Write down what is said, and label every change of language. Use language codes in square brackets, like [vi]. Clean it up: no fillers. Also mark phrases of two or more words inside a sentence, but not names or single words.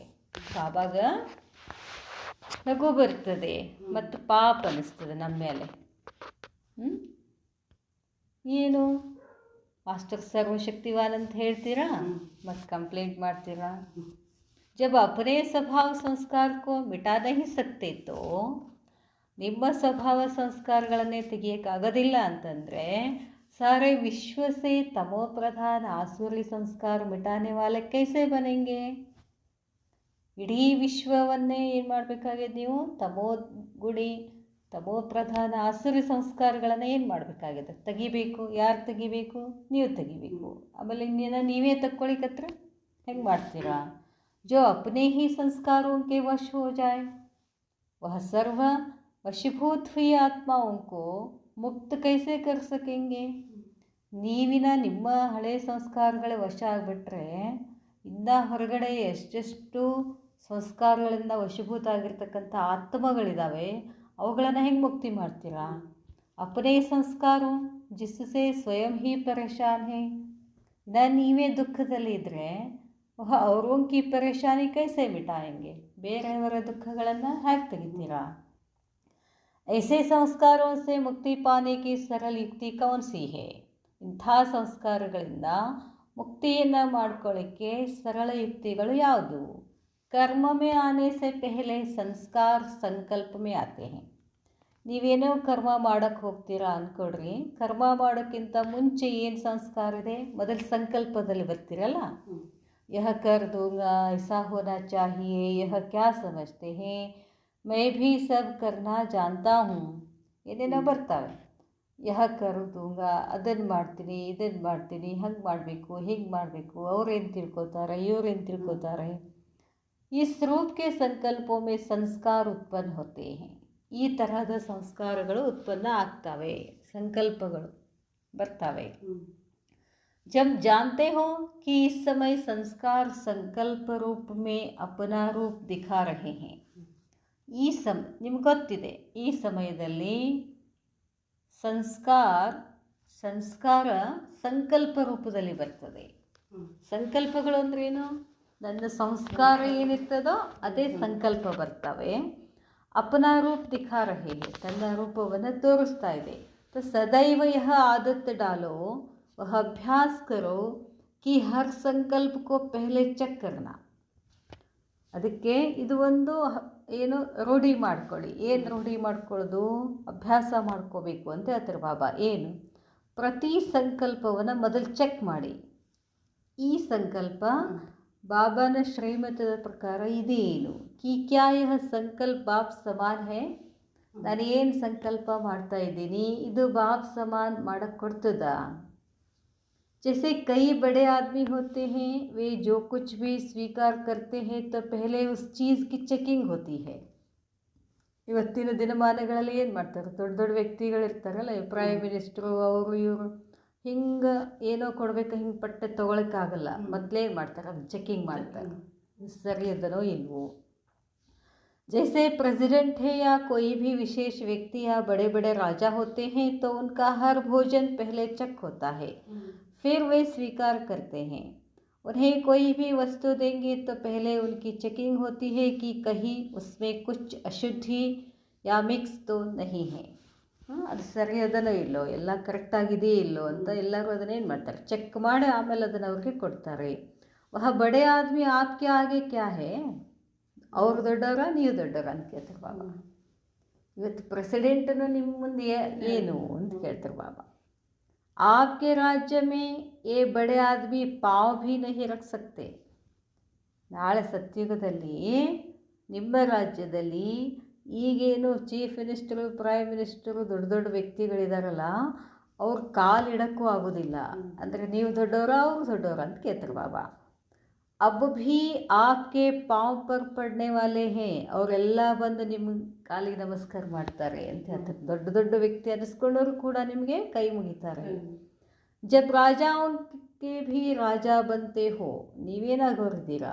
[kn] ಬಾಬಾಗ ನಗು ಬರ್ತದೆ ಮತ್ತು ಪಾಪ ಅನ್ನಿಸ್ತದೆ ನಮ್ಮ ಮೇಲೆ. ಏನು ಮಾಸ್ಟರ್ ಸರ್ವಶಕ್ತಿವಾನ್ ಅಂತ ಹೇಳ್ತೀರಾ ಮತ್ತು ಕಂಪ್ಲೇಂಟ್ ಮಾಡ್ತೀರಾ. [hi] जब अपने स्वभाव संस्कार को मिटा नहीं सकते तो [kn] ನಿಮ್ಮ ಸ್ವಭಾವ ಸಂಸ್ಕಾರಗಳನ್ನೇ ತೆಗಿಯೋಕ್ಕಾಗೋದಿಲ್ಲ ಅಂತಂದರೆ [hi] सारे विश्व से तमो प्रधान आसुरी संस्कार मिटाने वाले कैसे बनेंगे. [kn] ಇಡೀ ವಿಶ್ವವನ್ನೇ ಏನು ಮಾಡಬೇಕಾಗಿದೆ ನೀವು? ತಮೋ ಗುಡಿ ತಮೋ ಪ್ರಧಾನ ಆಸುರಿ ಸಂಸ್ಕಾರಗಳನ್ನು ಏನು ಮಾಡಬೇಕಾಗಿದೆ? ತೆಗಿಬೇಕು. ಯಾರು ತೆಗಿಬೇಕು? ನೀವು ತೆಗಿಬೇಕು. ಆಮೇಲೆ ಇನ್ನೇನ ನೀವೇ ತಕ್ಕೊಳಿಕತ್ರ ಹೆಂಗೆ ಮಾಡ್ತೀರಾ? [hi] जो अपने ही संस्कारों के वश हो जाए वह सर्व वशीभूत हुई आत्माओं को मुक्त कैसे कर सकेंगे? [kn] ನಿಮ್ಮ ಹಳೆ ಸಂಸ್ಕಾರಗಳ ವಶ ಆಗಿಬಿಟ್ರೆ ಇನ್ನು ಹೊರಗಡೆ ಎಷ್ಟೆಷ್ಟು ಸಂಸ್ಕಾರಗಳಿಂದ ವಶೀಭೂತ ಆಗಿರ್ತಕ್ಕಂಥ ಆತ್ಮಗಳಿದ್ದಾವೆ, ಅವುಗಳನ್ನು ಹೆಂಗೆ ಮುಕ್ತಿ ಮಾಡ್ತೀರಾ? [hi] अपने संस्कार जिससे स्वयं ही परेशान हैं. [kn] ನೀವೇ ದುಃಖದಲ್ಲಿ ಇದ್ದರೆ [hi] औरों की परेशानी कैसे मिटाएँगे? [kn] ಬೇರೆಯವರ ದುಃಖಗಳನ್ನು ಹೇಗೆ ತೆಗಿತೀರಾ? [hi] ऐसे संस्कारों से मुक्ति पाने की सरल युक्ति कौन सी है? [kn] ಇಂಥ ಸಂಸ್ಕಾರಗಳಿಂದ ಮುಕ್ತಿಯನ್ನು ಮಾಡ್ಕೊಳ್ಳಿಕ್ಕೆ ಸರಳ ಯುಕ್ತಿಗಳು ಯಾವುದು? [hi] कर्म में आने से पहले संस्कार संकल्प में आते हैं. [kn] ನೀವೇನೋ ಕರ್ಮ ಮಾಡೋಕ್ಕೆ ಹೋಗ್ತೀರಾ ಅಂದ್ಕೊಡ್ರಿ, ಕರ್ಮ ಮಾಡೋಕ್ಕಿಂತ ಮುಂಚೆ ಏನು ಸಂಸ್ಕಾರ ಇದೆ? ಮೊದಲು ಸಂಕಲ್ಪದಲ್ಲಿ ಬರ್ತೀರಲ್ಲ, [hi] यह कर दूँगा, ऐसा होना चाहिए, यह क्या समझते हैं, मैं भी सब करना जानता हूँ, [kn] ಏನೇನೋ ಬರ್ತಾವೆ. [hi] यह कर दूँगा, [kn] ಅದನ್ನು ಮಾಡ್ತೀನಿ, ಇದನ್ನು ಮಾಡ್ತೀನಿ, ಹಂಗೆ ಮಾಡಬೇಕು, ಹೀಗೆ ಮಾಡಬೇಕು, ಅವ್ರೇನು ತಿಳ್ಕೊತಾರೆ, ಇವ್ರೇನು ತಿಳ್ಕೊತಾರೆ. [hi] इस रूप के संकल्पों में संस्कार उत्पन्न होते हैं. [kn] ಈ ತರಹದ ಸಂಸ್ಕಾರಗಳು ಉತ್ಪನ್ನ ಆಗ್ತವೆ, ಸಂಕಲ್ಪಗಳು ಬರ್ತವೆ. जब जानते हो कि इस समय संस्कार संकल्प रूप में अपना रूप दिखा रहे हैं. ನಿಮ್ಗೆ ಗೊತ್ತಿದೆ ಈ ಸಮಯದಲ್ಲಿ ಸಂಸ್ಕಾರ ಸಂಕಲ್ಪ ರೂಪದಲ್ಲಿ ಬರ್ತದೆ. ಸಂಕಲ್ಪಗಳು ಅಂದ್ರೇನು? ನನ್ನ ಸಂಸ್ಕಾರ ಏನಿರ್ತದೋ ಅದೇ ಸಂಕಲ್ಪ ಬರ್ತವೆ. [hi] अपना रूप दिखा रहे, [kn] ತನ್ನ ರೂಪವನ್ನು ತೋರಿಸ್ತಾ ಇದೆ. [hi] तो सदैव यह आदत डालो, वह अभ्यास करो कि हर संकल्प को पहले ಚೆಕ್ करना. [kn] ಅದಕ್ಕೆ ಇದು ಒಂದು ಏನು ರೂಢಿ ಮಾಡ್ಕೊಳ್ಳಿ. ಏನು ರೂಢಿ ಮಾಡ್ಕೊಳ್ಳೋದು? ಅಭ್ಯಾಸ ಮಾಡ್ಕೋಬೇಕು ಅಂತ ಹೇಳ್ತಾರೆ ಬಾಬಾ. ಏನು? ಪ್ರತಿ ಸಂಕಲ್ಪವನ್ನು ಮೊದಲು ಚೆಕ್ ಮಾಡಿ. ಈ ಸಂಕಲ್ಪ ಬಾಬಾನ ಶ್ರೀಮತದ ಪ್ರಕಾರ ಇದೇನು? [hi] कि क्या यह संकल्प बाप समान है? [kn] ನಾನು ಏನು ಸಂಕಲ್ಪ ಮಾಡ್ತಾ ಇದ್ದೀನಿ ಇದು [hi] बाप समान [kn] ಮಾಡಕ್ಕೆ ಕೊಡ್ತದ? [hi] जैसे कई बड़े आदमी होते हैं, वे जो कुछ भी स्वीकार करते हैं तो पहले उस चीज़ की ಚೆಕಿಂಗ್ होती है. [kn] ಇವತ್ತಿನ ದಿನಮಾನಗಳಲ್ಲಿ ಏನು ಮಾಡ್ತಾರೆ? ದೊಡ್ಡ ದೊಡ್ಡ ವ್ಯಕ್ತಿಗಳಿರ್ತಾರಲ್ಲ, [en] prime minister, [kn] ಅವರು ಇವರು, ಹಿಂಗೆ ಏನೋ ಕೊಡಬೇಕು, ಹಿಂಗೆ ಪಟ್ಟೆ ತೊಗೊಳಕ್ಕಾಗಲ್ಲ. ಮೊದಲೇನು ಮಾಡ್ತಾರೆ? ಅದು ಚೆಕಿಂಗ್ ಮಾಡ್ತಾರೆ, ಸರಿ ಅದನೋ ಇಲ್ವೋ. [hi] जैसे प्रेसिडेंट है या कोई भी विशेष व्यक्ति या बड़े बड़े राजा होते हैं तो उनका हर भोजन पहले चेक होता है, फिर वे स्वीकार करते हैं. उन्हें कोई भी वस्तु देंगे तो पहले उनकी चेकिंग होती है कि कहीं उसमें कुछ अशुद्धि या मिक्स तो नहीं है. [kn] ಅದು ಸರಿ ಅದನೋ ಇಲ್ಲೋ, ಎಲ್ಲ ಕರೆಕ್ಟಾಗಿದೆಯೇ ಇಲ್ಲೋ ಅಂತ ಎಲ್ಲರೂ ಅದನ್ನೇನು ಮಾಡ್ತಾರೆ? ಚೆಕ್ ಮಾಡಿ ಆಮೇಲೆ ಅದನ್ನು ಅವ್ರಿಗೆ ಕೊಡ್ತಾರೆ. [hi] वह बड़े आदमी आपके आगे क्या है? [kn] ಅವ್ರು ದೊಡ್ಡವರ, ನೀವು ದೊಡ್ಡವರ ಅಂತ ಕೇಳ್ತಾರೆ ಬಾಬಾ. ಇವತ್ತು ಪ್ರೆಸಿಡೆಂಟನ್ನು ನಿಮ್ಮ ಮುಂದೆ ಏನು ಅಂತ ಕೇಳ್ತಾರೆ ಬಾಬಾ. [hi] आपके राज्य में ये बड़े आदमी पाँव भी नहीं रख सकते. [kn] ನಾಳೆ ಸತ್ಯುಗದಲ್ಲಿ ನಿಮ್ಮ ರಾಜ್ಯದಲ್ಲಿ ಈಗೇನು [en] chief minister, prime minister, [kn] ದೊಡ್ಡ ದೊಡ್ಡ ವ್ಯಕ್ತಿಗಳಿದಾರಲ್ಲ, ಅವ್ರು ಕಾಲಿಡಕ್ಕೂ ಆಗೋದಿಲ್ಲ. ಅಂದರೆ ನೀವು ದೊಡ್ಡವರ, ಅವರು ದೊಡ್ಡವರ ಅಂತ ಕೇಳ್ತಾರೆ ಬಾಬಾ. [hi] अब भी आपके पाँव पर पड़ने वाले हैं, [kn] ಅವರೆಲ್ಲ ಬಂದು ನಿಮ್ಮ ಕಾಲಿಗೆ ನಮಸ್ಕಾರ ಮಾಡ್ತಾರೆ ಅಂತ ಹೇಳ್ತಾರೆ. ದೊಡ್ಡ ದೊಡ್ಡ ವ್ಯಕ್ತಿ ಅನ್ನಿಸ್ಕೊಂಡವರು ಕೂಡ ನಿಮಗೆ ಕೈ ಮುಗಿತಾರೆ. [hi] जब राजाओं के भी राजा बनते हो, [kn] ನೀವೇನಾಗೋರಿದ್ದೀರಾ?